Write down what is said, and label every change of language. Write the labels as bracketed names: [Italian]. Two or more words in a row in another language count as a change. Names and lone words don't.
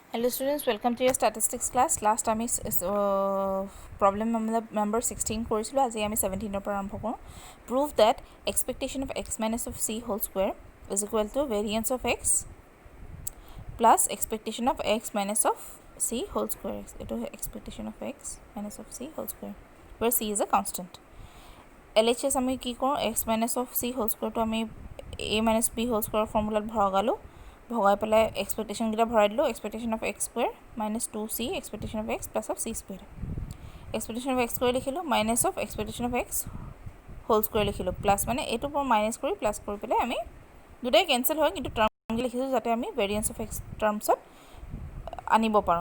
[English] Hello students, welcome to your statistics class. Last time is problem number 16 [Assamese] কৰিছিলো আজি আমি 17 পৰা আৰম্ভ কৰোঁ. [English] Prove that expectation of x minus of c whole square is equal to variance of x plus expectation of x minus of c whole square. It is expectation of x minus of c whole square where c is a constant. [Assamese] LHS আমি কি কৰোঁ, [English] x minus of c whole square to আমি a minus b whole square formula ভগালো. ভগাই পেলাই এক্সপেক্টেশ্যন গিটা ভৰাই দিলোঁ. expectation of x square minus 2c expectation of x plus of c square. expectation of x square [Assamese] লিখিলোঁ, [English] minus of expectation of x whole square [Assamese] লিখিলোঁ, প্লাছ মানে এইটোৰ পৰা মাইনাছ কৰি প্লাছ কৰি পেলাই আমি দুটাই কেঞ্চেল হয়, কিন্তু টাৰ্ম লিখিছোঁ যাতে আমি [English] variance of x [Assamese] টাৰ্মছত আনিব পাৰোঁ.